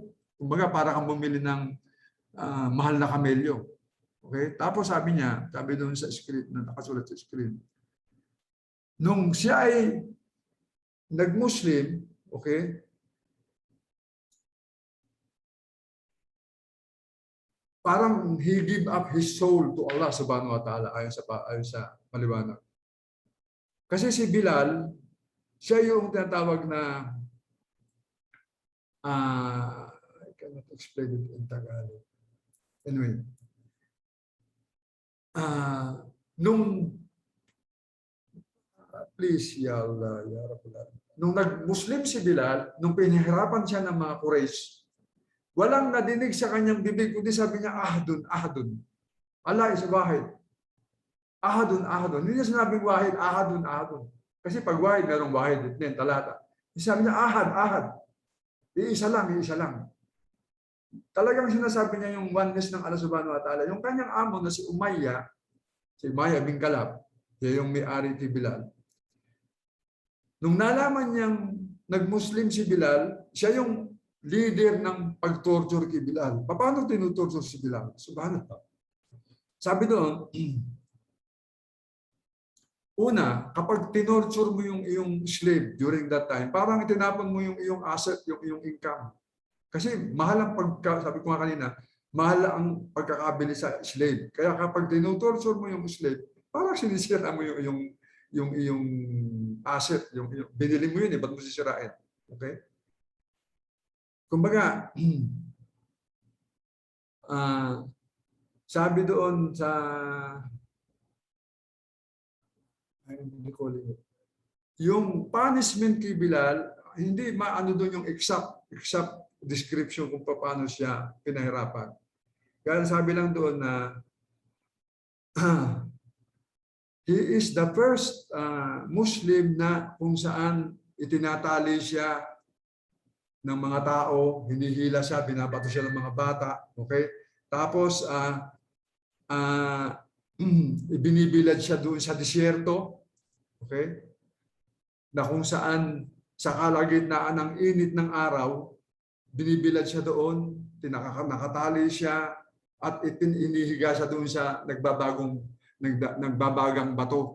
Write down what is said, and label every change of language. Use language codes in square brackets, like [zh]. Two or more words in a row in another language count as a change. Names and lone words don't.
[tl] Kumbaga, para kang bumili ng mahal na kamelyo. Okay? Tapos sabi niya, sabi doon sa screen, na nakasulat sa screen, nung siya ay nag-Muslim, okay, parang [en] he give up his soul to [tl] Allah [ar] سبحانه وتعالى [tl] ayon sa paliwanag. Kasi si Bilal, siya yung tinatawag na [en] I cannot explain it in Tagalog. Anyway, please, [ar] يا الله، يا رب العالمين. [tl] Nung nag-Muslim si Bilal, nung pinahirapan siya ng mga Quraysh, walang nadinig sa kanyang bibig, kundi sabi niya, [ar] أحدٌ، أحدٌ. Allah is wahid. أحدٌ، أحدٌ. [tl] Hindi niya sinabing [ar] واحد، أحدٌ، أحدٌ. [tl] Kasi pag wahid, merong [ar] واحد، اثنين، ثلاثة. [tl] Sabi niya, [ar] أحد، أحد. [tl] Iisa lang, iisa lang. Talagang sinasabi niya yung oneness ng Allah [ar] سبحانه وتعالى. [tl] Yung kanyang amo na si Umayya bin Kalab, siya yung may-ari ni Bilal. Nung nalaman niyang nag-Muslim si Bilal, siya yung leader ng pag-torture kay Bilal. Paano tinutorture si Bilal? Subhanallah. Sabi doon, una, kapag tinorture mo yung iyong slave [en] during that time, [tl] parang itinapon mo yung iyong asset, yung iyong income. Kasi mahal ang sabi ko nga kanina, mahal ang pagkakabili sa slave. Kaya kapag tinutorture mo yung slave, parang sinisira mo yung iyong asset, yung binili mo yun, ba't mo sisirain? Okay? Kumbaga, sabi doon sa yung punishment kay Bilal, hindi maano doon yung exact description kung paano siya pinahirapan. Kaya sabi lang doon na [en] he is the first Muslim [tl] na kung saan itinatali siya ng mga tao, hinihila siya, binabato siya ng mga bata, okay? Tapos ibinibilad siya doon sa disyerto, okay? Na kung saan sa kalagitnaan ng init ng araw, binibilad siya doon, nakatali siya, at inihiga siya doon sa nagbabagang bato.